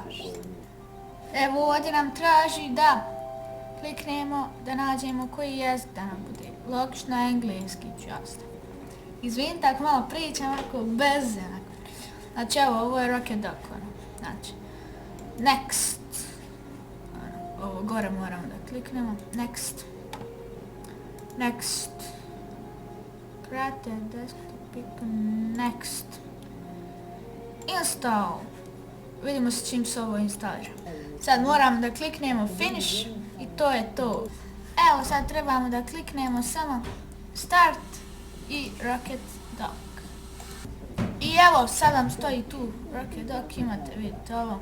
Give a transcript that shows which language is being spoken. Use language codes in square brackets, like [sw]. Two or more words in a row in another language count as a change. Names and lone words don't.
[bs] Evo ovdje nam traži da kliknemo, da nađemo koji jezik da nam bude. Logično engleski ću ostaviti. Izvinite ako malo pričam ovako bez onako. Znači evo, ovo je Rocket Duck. Znači, next. Ovo gore moramo da kliknemo. [en] Next. Next. Create desktop. Next. Install. [bs] Vidimo se čim se ovo instalira. Sad moramo da kliknemo finish i to je to. Evo sad trebamo da kliknemo samo start i Rocket Duck. I evo sad vam stoji tu Rocket Duck, imate, vidite ovo.